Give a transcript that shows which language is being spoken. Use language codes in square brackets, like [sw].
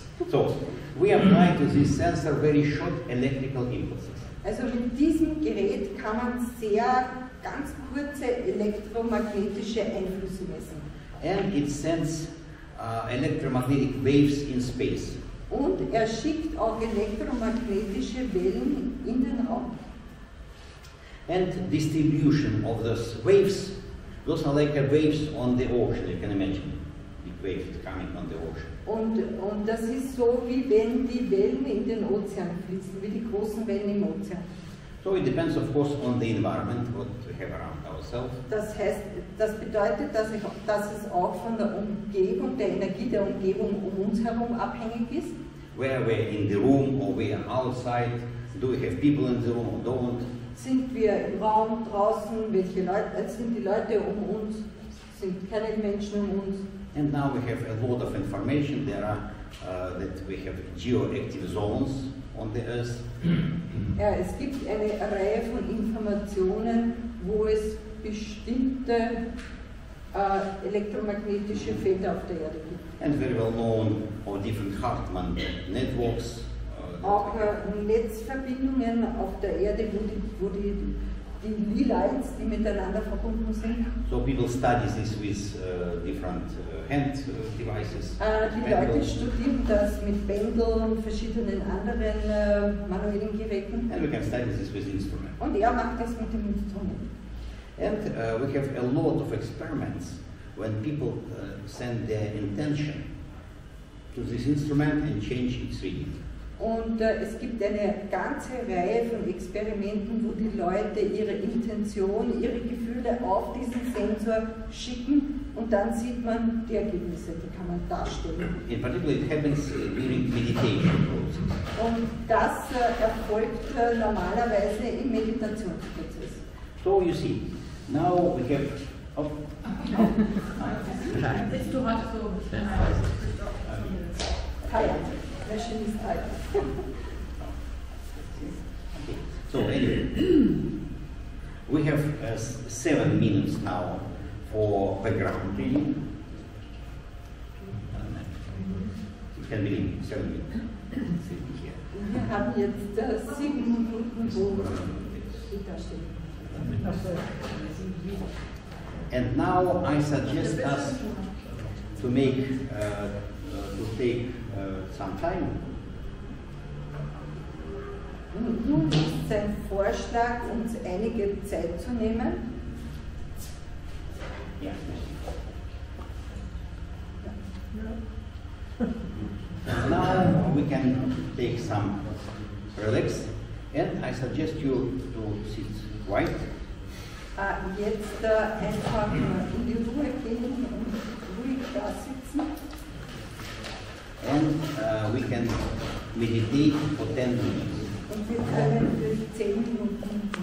[en] So we apply to this sensor very short electrical impulses. [de] Also mit diesem Gerät kann man sehr ganz kurze elektromagnetische Einflüsse messen. [en] And it sends electromagnetic waves in space. [de] Und er schickt auch elektromagnetische Wellen in den Raum. [en] And distribution of those waves, those are like waves on the ocean, you can imagine. Big waves coming on the ocean. [de] Und das ist so, wie wenn die Wellen in den Ozean fließen, wie die großen Wellen im Ozean. [en] So it depends, of course, on the environment, what we have around ourselves. [de] Das heißt, das bedeutet, dass es auch von der Umgebung, der Energie der Umgebung um uns herum abhängig ist. [en] Where we're in the room or we are outside, do we have people in the room or don't? [de] Sind wir im Raum, draußen, sind die Leute um uns, sind keine Menschen um uns. [en] And now we have a lot of information. There are that we have geoactive zones on the Earth. [de] Ja, es gibt eine Reihe von Informationen, wo es bestimmte elektromagnetische Felder auf der Erde gibt. [en] And very well known or different Hartmann networks. [de] Auch Netzverbindungen auf der Erde, wo die Lines, die miteinander verbunden sind. [en] So people study this with different hand devices. [de] Die Leute studieren das mit Pendeln und verschiedenen anderen manuellen Geräten. [en] And we can study this with instruments. [de] Und er macht das mit dem Instrument. [en] And we have a lot of experiments when people send their intention to this instrument and change its reading. [de] Und es gibt eine ganze Reihe von Experimenten, wo die Leute ihre Intention, ihre Gefühle auf diesen Sensor schicken und dann sieht man die Ergebnisse, die kann man darstellen. [en] In particular, it happens during meditation process. [de] Und das erfolgt normalerweise im Meditationsprozess. [en] So you see, now we have. Oh. It's too hot to [de] Teil. Menschen ist Teil. [en] So anyway, we have 7 minutes now for background reading. You can believe 7 minutes. [de] Wir haben jetzt 7 Minuten, wo die da stehen. [en] And now I suggest us to make, to take some time. [de] Nun ist sein Vorschlag, uns einige Zeit zu nehmen. [en] Yeah. Now we can take some relax, and I suggest you to sit quiet. [de] Jetzt einfach in die Ruhe gehen und ruhig da sitzen. [en] And we can meditate for 10 minutes. [de] Und wir können für 10 Minuten